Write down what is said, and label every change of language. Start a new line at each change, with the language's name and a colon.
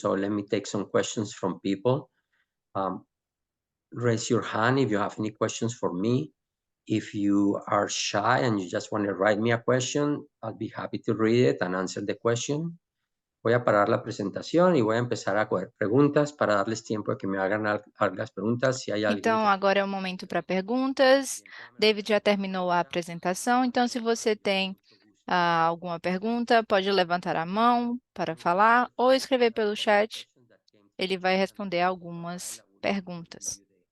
English: So let me take some questions from people. Raise your hand if you have any questions for me. If you are shy and you just want to write me a question, I'll be happy to read it and answer the question.
Spanish: Voy a parar la presentación y voy a empezar a coger preguntas para darles tiempo de que me hagan las preguntas. Si hay alguien
Portuguese: Então, agora é o momento para perguntas. David já terminou a apresentação, então se você tem alguma pergunta, pode levantar a mão para falar ou escrever pelo chat. Ele vai responder algumas perguntas.